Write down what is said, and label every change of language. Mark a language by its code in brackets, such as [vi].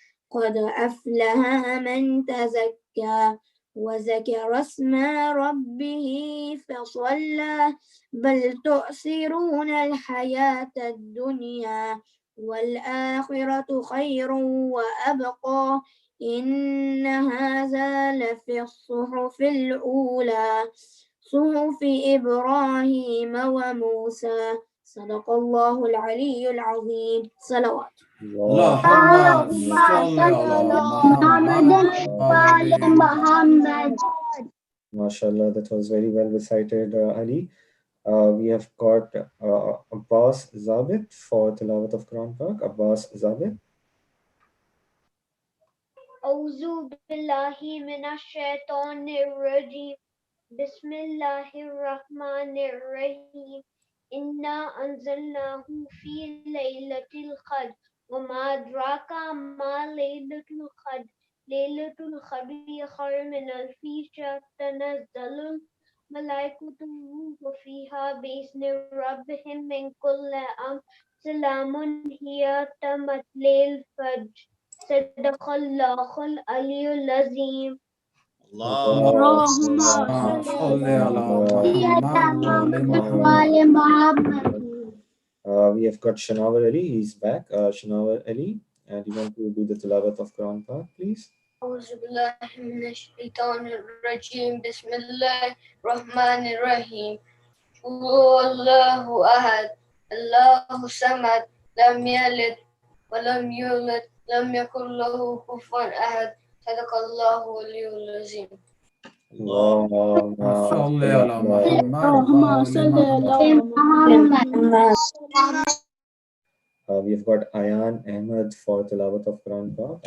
[ar] قد أفلح من تزكى وذكر اسم ربه فصلى بل تؤثرون الحياة الدنيا والآخرة خير وأبقى إن هذا لفي الصحف الأولى صحف إبراهيم وموسى صدق الله العلي العظيم. صلوات. اللهم صل على محمد وعلى محمد. [en] MashaAllah, that was very well recited, Ali. We have got Abbas Zabit for Tilawat of Quran Pak. Abbas Zabit. [ar] أعوذ بالله من الشيطان الرجيم بسم الله الرحمن الرحيم إنا أنزلناه في ليلة القدر وما أدراك ما ليلة القدر ليلة القدر خير من ألف شهر تنزل الملائكة والروح فيها بإذن ربهم من كل أمر سلام هي حتى مطلع الفجر صدق الله العلي العظيم. اللهم صل على محمد وعلى محمد. [en] We have got Shanawar Ali. He's back. Shanawar Ali, do you want to do the Tilawat of Quran Pak, please? [ar] أعوذ بالله من الشيطان الرجيم بسم الله الرحمن الرحيم قل هو الله أحد الله الصمد لم يلد ولم يولد لم يكن له كفوا أحد صدق الله العلي العظيم. اللهم صل على محمد وعلى محمد. [en] We have got Ayan Ahmed for Tilawat of Quran Pak.